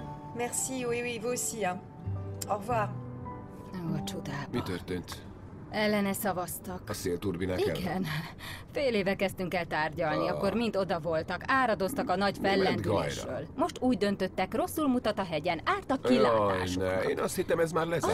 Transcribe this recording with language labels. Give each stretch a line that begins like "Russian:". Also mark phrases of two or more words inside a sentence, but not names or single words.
French: Merci, oui, oui, vous aussi. Hein. Au revoir.
Hungarian: Ó, csodába. Mi történt? Ellene szavaztak. A szélturbinák ellen? Igen. Fél éve kezdtünk el tárgyalni, akkor mind oda voltak, áradoztak a nagy fellendülésről. Most úgy döntöttek, rosszul mutat a hegyen, árt a kilátásukra. Én azt hittem, ez már lezárt.